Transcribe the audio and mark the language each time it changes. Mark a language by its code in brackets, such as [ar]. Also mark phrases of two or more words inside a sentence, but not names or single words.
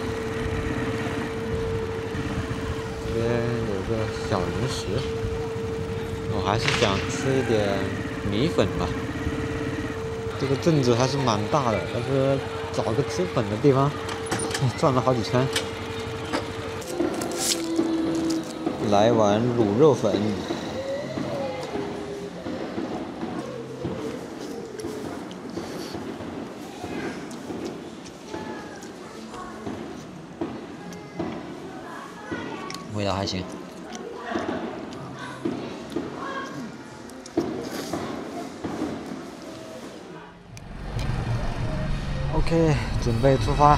[zh] 這邊有個小零食，我還是想吃一點米粉吧。這個鎮子還是蠻大的，但是找個吃粉的地方，轉了好幾圈。來碗滷肉粉，味道還行。OK， 準備出發。